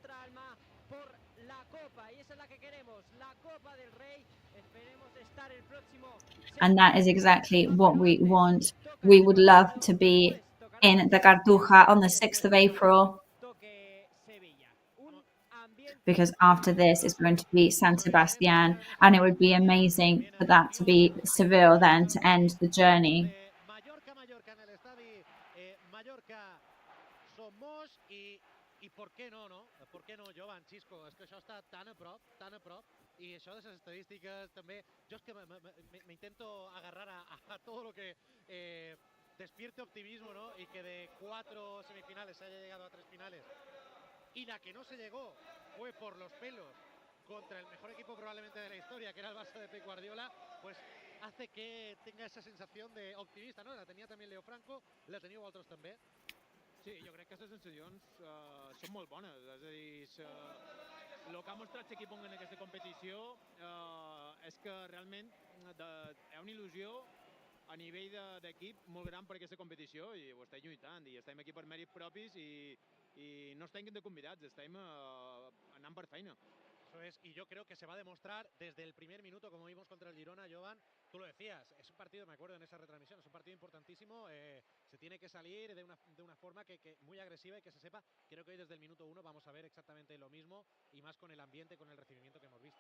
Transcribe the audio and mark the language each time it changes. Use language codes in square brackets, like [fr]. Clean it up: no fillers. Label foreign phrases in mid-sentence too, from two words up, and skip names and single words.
[en] And that is exactly what we want. We would love to be in the Cartuja on the 6th of April. Because after this is going to be San Sebastian, and it would be amazing for that to be Seville then to end the journey. [es] Mallorca en el estadio Mallorca somos [ca] i per què no, no? Per què no, Jovan, Xisco? És que això està tan a prop, i això de les estadístiques també, jo és que [es] me intento agarrar a todo lo que despierte optimismo, ¿no? Y que de 4 semifinales se haya llegado a 3 finales. Y la que no se llegó fue por los pelos contra el mejor equipo probablemente de la historia, que era el Barça de Pep Guardiola, pues hace que tenga esa sensación de optimista, ¿no? La tenía también [ca] Leo Franco, la teniu vosaltres també. Sí, jo crec que aquestes sensacions són molt bones, és a dir, el que ha mostrat l'equip en aquesta competició és que realment hi ha una il·lusió a nivell d'equip molt gran per aquesta competició i ho estem lluitant i estem aquí per mèrits propis i no estem de convidats, estem anant per feina. [es] Eso es, y yo creo que se va a demostrar desde el primer minuto, como vimos contra el Girona, Jovan, tú lo decías, es un partido, me acuerdo en esa retransmisión, es un partido importantísimo, se tiene que salir de una forma que muy agresiva y que se sepa, creo que hoy desde el minuto 1 vamos a ver exactamente lo mismo y más con el ambiente, con el recibimiento que hemos visto.